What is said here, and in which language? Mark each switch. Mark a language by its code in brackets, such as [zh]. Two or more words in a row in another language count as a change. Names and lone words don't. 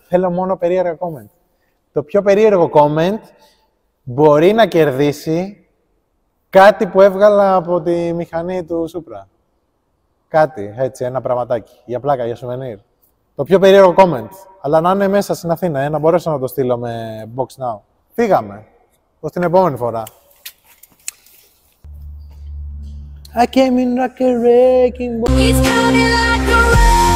[el] Θέλω μόνο περίεργα comment. Το πιο περίεργο comment μπορεί να κερδίσει κάτι που έβγαλα από τη μηχανή του Supra. Κάτι, έτσι, ένα πραγματάκι. Για πλάκα, για souvenir. Το πιο περίεργο comment. Αλλά να είναι μέσα στην Αθήνα, να μπορέσω να το στείλω με Box Now. Φύγαμε. Ως την επόμενη φορά. [en] I came in like a wrecking ball. He's coming like a